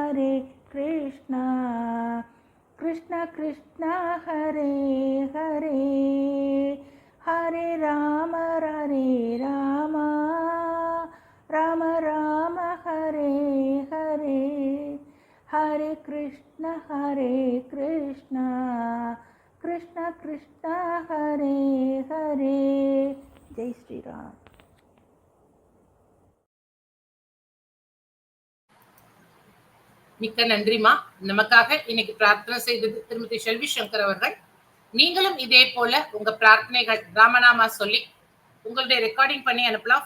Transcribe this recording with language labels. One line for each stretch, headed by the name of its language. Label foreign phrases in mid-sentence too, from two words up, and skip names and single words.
Sanskrit: Krishna Krishna Hare Hare Hare Rama Rama Rama Hare Hare Hare Krishna Krishna Krishna Hare Hare Jai Shri Ram.
Tamil: மிக்க நன்றிமா. நமக்காக இன்னைக்கு பிரார்த்தனை செய்தது திருமதி செல்வி சங்கர் அவர்கள். நீங்களும் இதே போல உங்க பிரார்த்தனைகள் ராமநாமா சொல்லி உங்களுடைய ரெக்கார்டிங் பண்ணி அனுப்பலாம்.